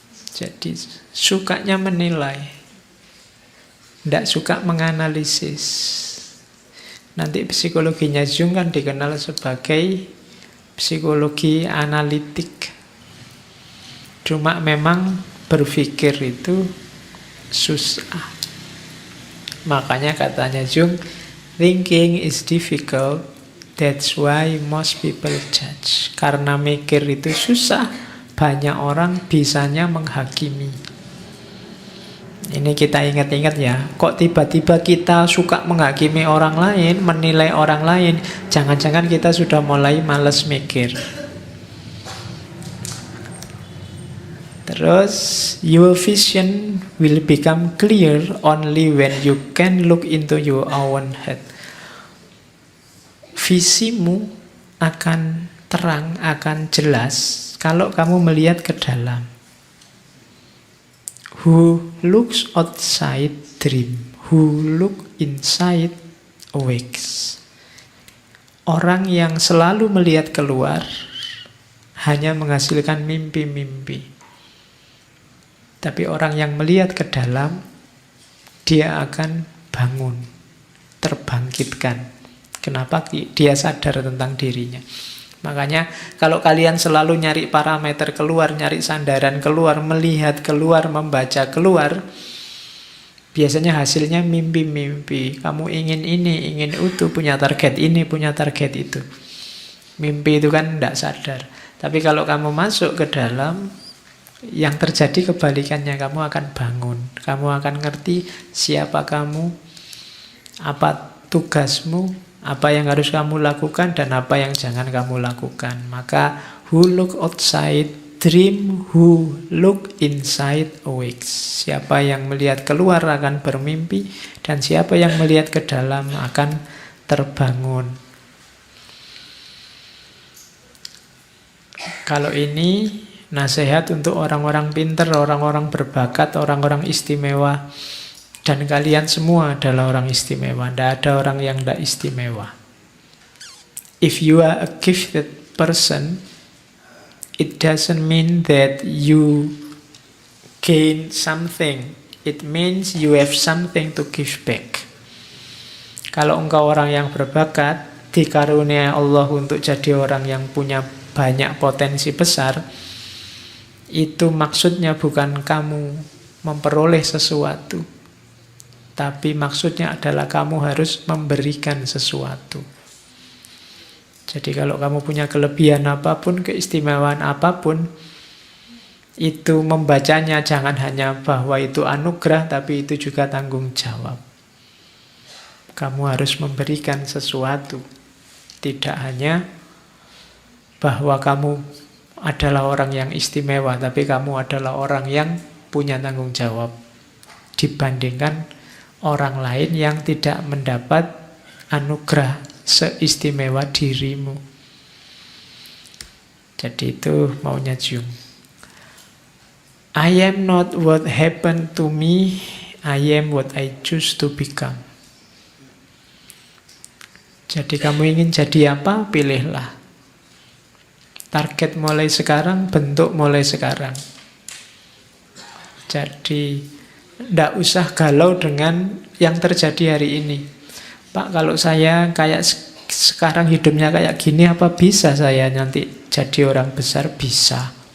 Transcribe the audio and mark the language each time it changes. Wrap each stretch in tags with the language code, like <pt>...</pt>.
<id>Jadi sukanya menilai, tidak suka menganalisis. Nanti psikologinya Jung kan dikenal sebagai psikologi analitik. Cuma memang berpikir itu susah. Makanya katanya</id> <en>Jung, thinking is difficult, that's why most people judge.</en> <id>Karena mikir itu susah, banyak orang bisanya menghakimi. Ini kita ingat-ingat ya, kok tiba-tiba kita suka menghakimi orang lain, menilai orang lain, jangan-jangan kita sudah mulai malas mikir. Terus,</id> <en>your vision will become clear only when you can look into your own head.</en> <id>Visimu akan terang, akan jelas kalau kamu melihat ke dalam.</id> <en>Who looks outside dream, who look inside awakes.</en> <id>Orang yang selalu melihat keluar hanya menghasilkan mimpi-mimpi. Tapi orang yang melihat ke dalam, dia akan bangun, terbangkitkan. Kenapa? Dia sadar tentang dirinya. Makanya kalau kalian selalu nyari parameter keluar, nyari sandaran keluar, melihat keluar, membaca keluar, biasanya hasilnya mimpi-mimpi. Kamu ingin ini, ingin itu, punya target ini, punya target itu. Mimpi itu kan tidak sadar. Tapi kalau kamu masuk ke dalam, yang terjadi kebalikannya, kamu akan bangun. Kamu akan ngerti siapa kamu, apa tugasmu, apa yang harus kamu lakukan, dan apa yang jangan kamu lakukan. Maka</id> <en>who look outside dream, who look inside awakes.</en> <id>Siapa yang melihat keluar akan bermimpi, dan siapa yang melihat ke dalam akan terbangun. Kalau ini nasihat untuk orang-orang pinter, orang-orang berbakat, orang-orang istimewa. Dan kalian semua adalah orang istimewa. Tidak ada orang yang tidak istimewa.</id> <en>If you are a gifted person, it doesn't mean that you gain something. It means you have something to give back.</en> <id>Kalau engkau orang yang berbakat, dikaruniai Allah untuk jadi orang yang punya banyak potensi besar, itu maksudnya bukan kamu memperoleh sesuatu, tapi maksudnya adalah kamu harus memberikan sesuatu. Jadi kalau kamu punya kelebihan apapun, keistimewaan apapun, itu membacanya jangan hanya bahwa itu anugerah, tapi itu juga tanggung jawab. Kamu harus memberikan sesuatu. Tidak hanya bahwa kamu adalah orang yang istimewa, tapi kamu adalah orang yang punya tanggung jawab dibandingkan orang lain yang tidak mendapat anugerah seistimewa dirimu. Jadi itu maunya Jung.</id> <en>I am not what happened to me, I am what I choose to become.</en> <id>Jadi kamu ingin jadi apa? Pilihlah. Target mulai sekarang, bentuk mulai sekarang. Jadi tidak usah galau dengan yang terjadi hari ini. Pak, kalau saya kayak sekarang hidupnya kayak gini, apa bisa saya nanti jadi orang besar? Bisa.</id>